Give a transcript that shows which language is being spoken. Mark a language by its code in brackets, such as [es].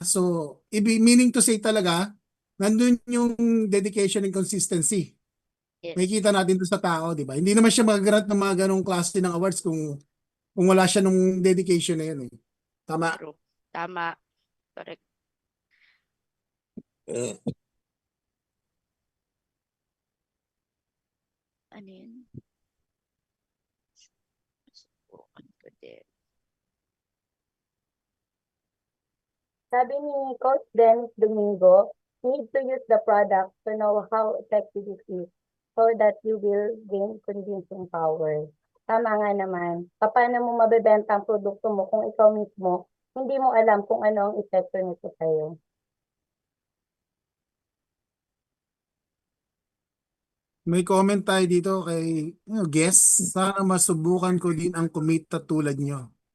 [en] So meaning to say [tl] talaga, nandun yung [en] dedication and consistency. Yes. [tl] Makikita natin doon sa tao, di ba? Hindi naman siya mag-grant ng mga ganong klase ng awards kung wala siya nung dedication na yun eh. Tama. [en] True. [tl] Tama. [en] Correct. [tl] Ano yun? Subukan ko din. Sabi ni Coach Dennis Domingo, [en] need to use the product to know how effective it is so that you will gain convincing power. [tl] Tama nga naman. Paano mo mabebenta ang produkto mo kung ikaw mismo hindi mo alam kung ano ang epekto nito sa'yo? May comment tayo dito kay guest. Sana masubukan ko din ang kumita tulad nyo.